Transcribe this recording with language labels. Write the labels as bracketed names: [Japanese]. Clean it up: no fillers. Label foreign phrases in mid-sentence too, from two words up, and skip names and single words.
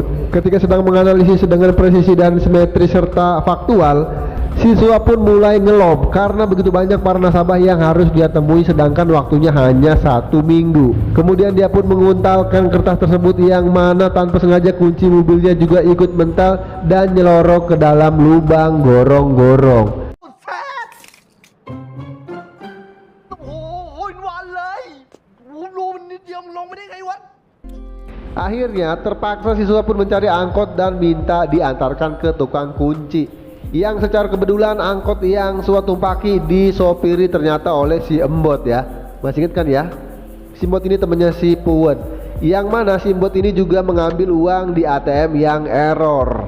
[Indonesian] Ketika sedang menganalisis dengan presisi dan simetris serta faktual, siswa pun mulai ngelob karena begitu banyak para nasabah yang harus dia temui sedangkan waktunya hanya 1 minggu. Kemudian dia pun menguntalkan kertas tersebut yang mana tanpa sengaja kunci mobilnya juga ikut mental dan nyelorok ke dalam lubang gorong-gorong. [Thai] โอ้โหวันเลยรูมันนิดเดียวมันลงไม่ได้ไงวะ [Indonesian] Akhirnya terpaksa siswa pun mencari angkot dan minta diantarkan ke tukang kunci, yang secara kebetulan angkot yang Sua tumpaki disopiri ternyata oleh si Embot ya. Masih ingat kan ya? Si Embot ini temannya si Pued, yang mana si Embot ini juga mengambil uang di ATM yang error.